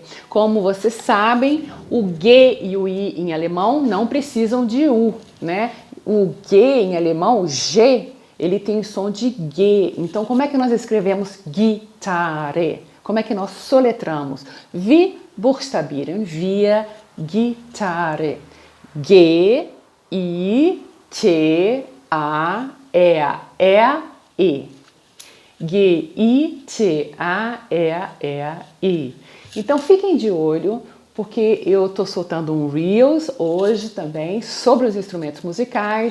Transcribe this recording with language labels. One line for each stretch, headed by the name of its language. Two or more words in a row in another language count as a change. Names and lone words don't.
Portuguese: Como vocês sabem, o G e o I em alemão não precisam de U, né? O G em alemão, o G, ele tem som de G. Então, como é que nós escrevemos Gitarre? Como é que nós soletramos?
German: Vi buchstabieren wir Gitarre. G, I, T, A, E, E. G, I, T, A, E.
Portuguese: Então fiquem de olho, porque eu estou soltando um Reels hoje também sobre os instrumentos musicais.